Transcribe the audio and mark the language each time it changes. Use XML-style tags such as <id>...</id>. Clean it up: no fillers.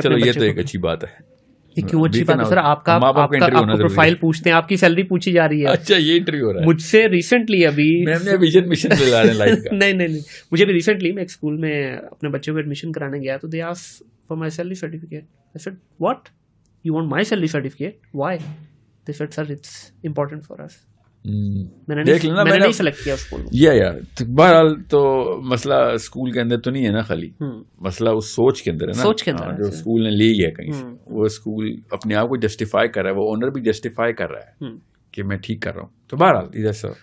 <ur>چلو یہ تو ایک اچھی بات ہے. یہ کیوں اچھی بات ہے سر؟ آپ کا پروفائل پوچھتے ہیں, آپ کی سیلری پوچھی جا رہی ہے. اچھا یہ انٹرویو ہو رہا ہے مجھ سے ریسنٹلی ابھی نہیں مجھے بھی ریسنٹلی میں ایک اسکول میں اپنے بچوں کو ایڈمیشن کرانے گیا تو</ur> <en>They asked for my salary certificate. I said, what? You want my salary certificate? Why? They said, sir, it's important for us.</en> <ur>میں نے نہیں سلیکٹ کیا اسکول. یا بہرحال تو مسئلہ اسکول کے اندر تو نہیں ہے نا, خالی مسئلہ اس سوچ کے اندر ہے نا, سوچ کے اندر جو اسکول نے لی ہے کہیں سے. وہ اسکول اپنے آپ کو جسٹیفائی کر رہا ہے, وہ اونر بھی جسٹیفائی کر رہا ہے کہ میں ٹھیک کر رہا ہوں. تو بہرحال ادھر سے</ur>